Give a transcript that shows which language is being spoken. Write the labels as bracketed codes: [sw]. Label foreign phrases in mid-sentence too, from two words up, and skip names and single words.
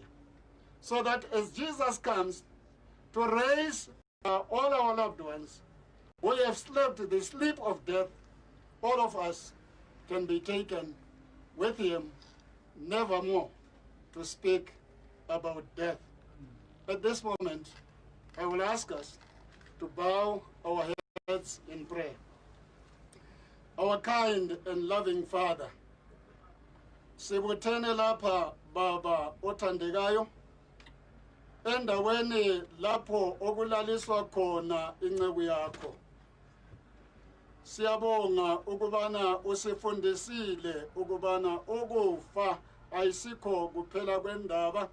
[en] So that as Jesus comes to raise all our loved ones, we have slept the sleep of death, all of us can be taken with him nevermore to speak about death. At this moment, I will ask us to bow our heads in prayer. Our kind and loving Father, [zu] sibuthene lapha Baba othandekayo, endaweni lapho okulaliswa khona inceku yakho. Siyabonga ukubana usifundisile ukubana ukufa ayisikho kuphela kwendaba.